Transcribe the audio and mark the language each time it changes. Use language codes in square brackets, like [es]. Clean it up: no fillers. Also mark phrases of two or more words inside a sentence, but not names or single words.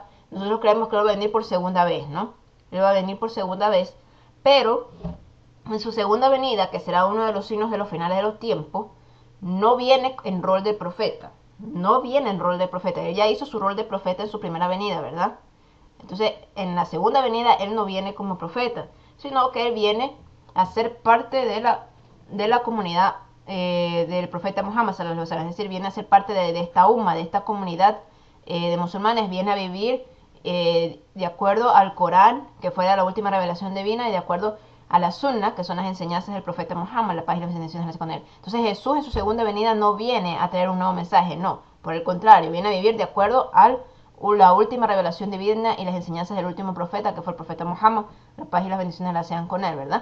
[es] Nosotros creemos que él va a venir por segunda vez, ¿no? Él va a venir por segunda vez, pero en su segunda venida, que será uno de los signos de los finales de los tiempos, no viene en rol de profeta. No viene en rol de profeta. Él ya hizo su rol de profeta en su primera venida, ¿verdad? Entonces, en la segunda venida, él no viene como profeta, sino que él viene a ser parte de la comunidad del profeta Muhammad, [ar] صلى الله عليه وسلم. [es] Es decir, viene a ser parte de esta umma, de esta comunidad de musulmanes, viene a vivir de acuerdo al Corán, que fue la última revelación divina, y de acuerdo a la sunna, que son las enseñanzas del profeta Muhammad, la paz y las bendiciones con él. Entonces Jesús en su segunda venida no viene a traer un nuevo mensaje, no, por el contrario, viene a vivir de acuerdo a la última revelación divina y las enseñanzas del último profeta, que fue el profeta Muhammad, la paz y las bendiciones las sean con él, ¿verdad?